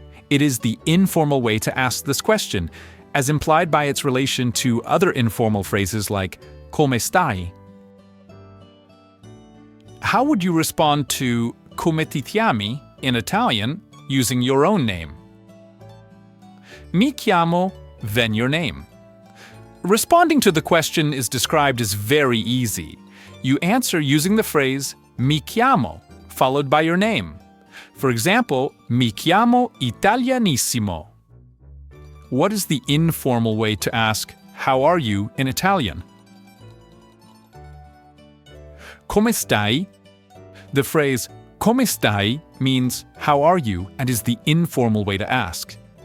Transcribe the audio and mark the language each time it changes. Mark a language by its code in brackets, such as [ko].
[en] It is the informal way to ask this question, as implied by its relation to other informal phrases like [it] come stai. [en] How would you respond to [it] come ti chiami [en] in Italian using your own name? [it] Mi chiamo, [en] then your name. Responding to the question is described as very easy. You answer using the phrase [it] mi chiamo, [en] followed by your name. For example, [it] mi chiamo Italianissimo. [en] What is the informal way to ask, how are you in Italian? [it] Come stai? [en] The phrase [it] come stai [en] means how are you and is the informal way to ask.